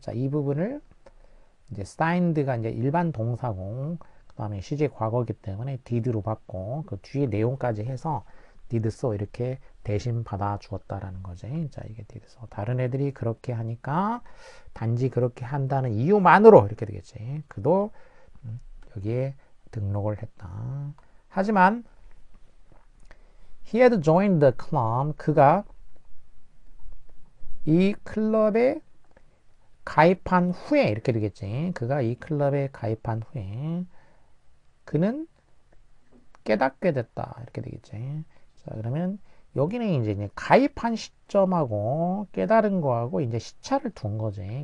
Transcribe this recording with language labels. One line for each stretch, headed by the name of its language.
Korean: 자, 이 부분을 이제 signed가 이제 일반 동사고 그 다음에 시제 과거이기 때문에 did로 받고 그 뒤에 내용까지 해서 did so 이렇게 대신 받아 주었다라는 거지. 자, 이게 did so. 다른 애들이 그렇게 하니까 단지 그렇게 한다는 이유만으로 이렇게 되겠지. 그도 여기에 등록을 했다. 하지만
English: he had joined the club.
Korean: 그가 이 클럽에 가입한 후에 이렇게 되겠지. 그가 이 클럽에 가입한 후에 그는 깨닫게 됐다. 이렇게 되겠지. 자, 그러면 여기는 이제 가입한 시점하고 깨달은 거하고 이제 시차를 둔 거지.